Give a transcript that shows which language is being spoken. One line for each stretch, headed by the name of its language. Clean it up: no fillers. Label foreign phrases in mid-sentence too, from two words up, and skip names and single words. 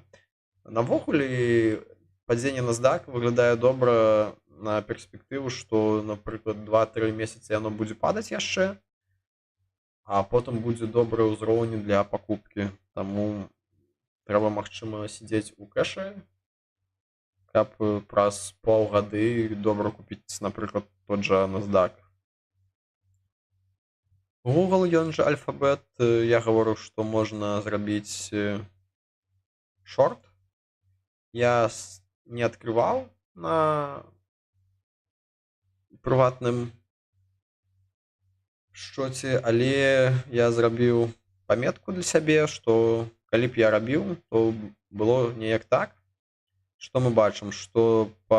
Belarusian: Навогуле падзенне NASDAQ выглядае добра на перспектыву, што, напрыклад, 2-3 месяцы яно будзе падаць яшчэ, а потым будзе добрыя ўзроўні для пакупкі. Таму трэба, магчыма, сядзець у кэшы, каб праз паўгады добра купіць, напрыклад, тот жа NASDAQ. Google, ён жа Alphabet, я гаварыў, што можна зрабіць шорт. Я не адкрываў на прыватным шчоце, але я зрабіў паметку для сябе, што калі б я рабіў, то было неяк так, што мы бачым, што